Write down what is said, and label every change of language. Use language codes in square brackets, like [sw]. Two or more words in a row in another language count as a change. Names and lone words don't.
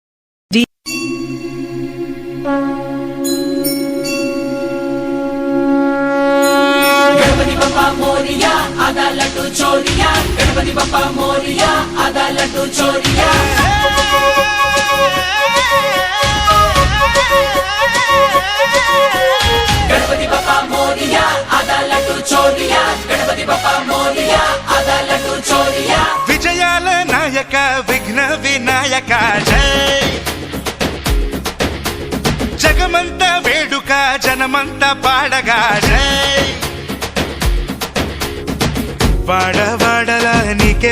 [mr] गणपति बप्पा मोरिया आधा लड्डू चोरिया गणपति बप्पा मोरिया आधा लड्डू चोरिया गणपति बप्पा मोरिया आधा लड्डू चोरिया गणपति बप्पा मोरिया आधा लड्डू चोरिया [te] విజయాల నాయక విఘ్న వినాయక జై జగమంత వేడుక జనమంత పాడగా జై వాడవాడల నీకే